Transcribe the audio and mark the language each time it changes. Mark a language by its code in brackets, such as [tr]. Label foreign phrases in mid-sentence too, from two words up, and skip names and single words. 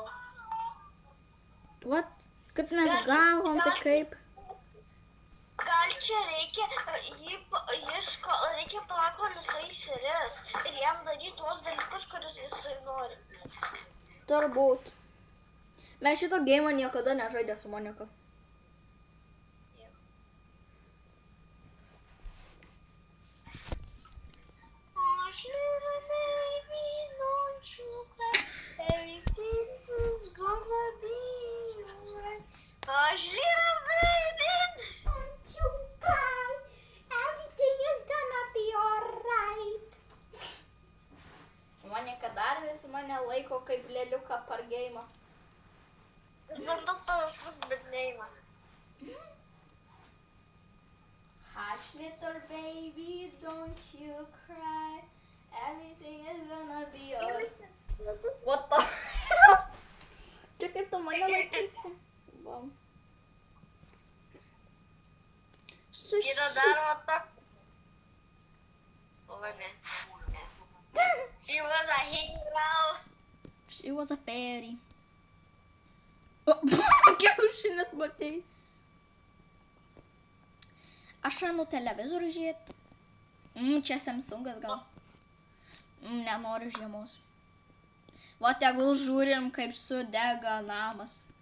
[lt] What? Kaip mes gavom, tai kaip? Gal čia reikia, reikia palauk, kol jisai įsiris ir jam daryti tuos dalykus, kuriuos jisai nori. Turbūt. Mes šito geimo niekada nežaidė su Monika. [en] Hush, little baby, don't you cry. Everything's gonna be alright. Hush, little baby, don't you cry. Everything is gonna be alright. [lt] Monika dar vis mane laiko kaip lėliuką per geimą. Vandu panašus, bet neima. Hush, little baby, don't you cry. Everything is gonna be alright. [en] What the? [lt] Čia kaip tu mane laikysi. Va. Yra dar ota. O, ne. [en] She was a hero. She was a fairy. [lt] Oh, kiaušinis matei. Aš einu televizorių žiūrėt. Čia Samsungas gal. Nenoriu žiemos. Va tegul žiūrim, kaip sudega namas.